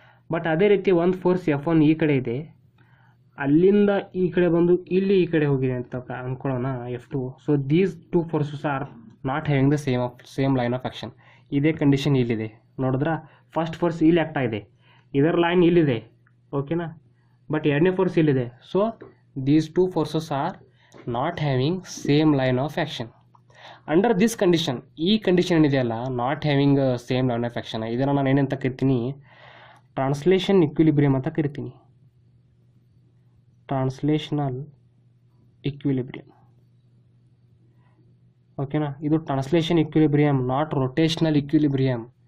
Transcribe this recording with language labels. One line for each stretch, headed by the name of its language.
Kannada: But ಅದೇ ರೀತಿ ಒಂದು ಫೋರ್ಸ್ F1 ಈ ಕಡೆ ಇದೆ, ಅಲ್ಲಿಂದ ಈ ಕಡೆ ಬಂದು ಇಲ್ಲಿ ಈ ಕಡೆ ಹೋಗಿದೆ ಅಂತ ಅಂದ್ಕೊಳ್ಳೋಣ, F2.
English: So these two forces are not having the same line of action.
Kannada: ಇದೇ ಕಂಡೀಷನ್ ಇಲ್ಲಿದೆ, ನೋಡಿದ್ರಾ. ಫಸ್ಟ್ ಫೋರ್ಸ್ ಇಲ್ಲಿ ಆ್ಯಕ್ಟ್ ಆಗಿದೆ, ಇದರ ಲೈನ್ ಇಲ್ಲಿದೆ, ಓಕೆನಾ. ಬಟ್ ಎರಡನೇ ಫೋರ್ಸ್ ಇಲ್ಲಿದೆ. So
English: these two forces are not having same line of action. Under this condition,
Kannada: ಈ ಕಂಡೀಷನ್ ಏನಿದೆಯಲ್ಲ,
English: not having same line of action,
Kannada: ಇದನ್ನು ನಾನು ಏನಂತ ಕರಿತೀನಿ, ಟ್ರಾನ್ಸ್ಲೇಷನ್ ಇಕ್ವಿಲಿಬ್ರಿಯಮ್ ಅಂತ ಕರಿತೀನಿ.
English: Translational equilibrium. ಓಕೆನಾ, ಇದು translation equilibrium, not rotational equilibrium.